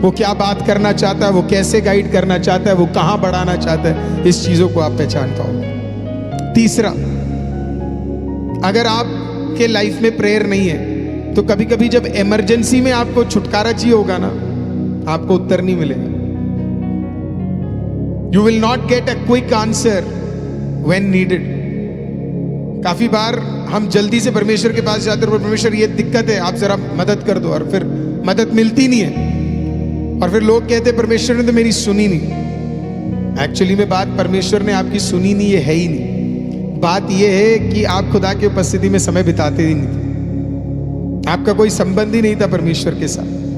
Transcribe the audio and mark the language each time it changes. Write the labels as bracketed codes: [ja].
[hi] वो क्या बात करना चाहता है, वो कैसे गाइड करना चाहता है, वो कहां बढ़ाना चाहता है, इस चीजों को आप पहचान पाओगे। तीसरा, अगर आपके लाइफ में प्रेयर नहीं है तो कभी कभी जब इमरजेंसी में आपको छुटकारा चाहिए होगा ना, आपको उत्तर नहीं मिलेगा। [en] You will not get a quick answer when needed. [hi] काफी बार हम जल्दी से परमेश्वर के पास जाते हैं, परमेश्वर ये दिक्कत है, आप जरा मदद कर दो, और फिर मदद मिलती नहीं है, और फिर लोग कहते हैं परमेश्वर ने तो मेरी सुनी नहीं। एक्चुअली में बात परमेश्वर ने आपकी सुनी नहीं, ये है ही नहीं। बात ये है कि आप खुदा की उपस्थिति में समय बिताते ही नहीं थे, आपका कोई संबंध ही नहीं था परमेश्वर के साथ।